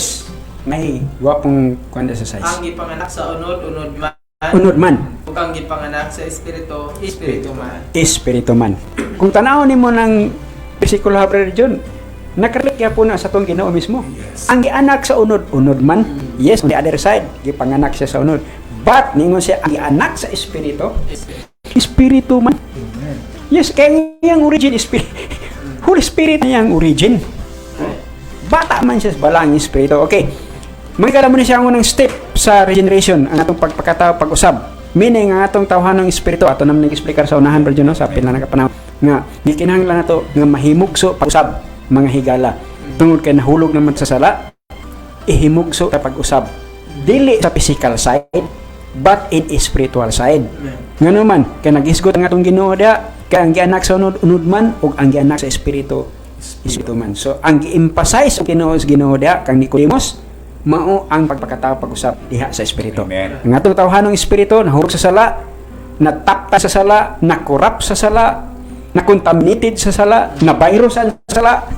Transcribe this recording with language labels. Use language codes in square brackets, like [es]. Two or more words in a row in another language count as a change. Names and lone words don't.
[ceb] May gwapong kwanda sa size. Ang ipanganak sa unod man, Unod man. ug ang ipanganak sa espiritu, espiritu man. Espiritu man. Kung tanaw nimo ng bersikulo ha, Brother John, nakarelate po na sa tong Ginoo mismo. Ang gianak sa unod man. [en] Yes, on the other side, [ceb] gipanganak siya sa unod. But ningon siya ang gianak sa espiritu, espiritu man. Yes, kaya yung [en] origin spirit. [ceb] Holy Spirit na yung origin. Bata man siya sa balang espiritu. Okay. Magkala mo na siya ang unang step sa regeneration, ang atong pagpakatao, pag-usab. Meaning, ang atong tawhanong espiritu, ato naman nag-explicar sa unahan, Brother John, no? Sa pila na kapanahon, nga, gikinahanglan na to, nga mahimugso, pag-usab, mga higala. Tungod kay nahulog naman sa sala, ihimugso sa pag-usab. Dili sa physical side, [en] but in spiritual side. [ceb] Nga naman, kaya nag-isgot ang atong Ginoo dia, kaya ang gianak sa unod man, o ang gianak sa espiritu man. So, ang gi-emphasize ang Ginoo dia, kang Nicodemus, mao ang pagpakatao pag-usab diha sa espiritu. Amen. Ang atong tawhanong espiritu nahurog sa sala, natapta sa sala, nakorap sa sala, nakontaminated sa sala, nabirusan sa sala.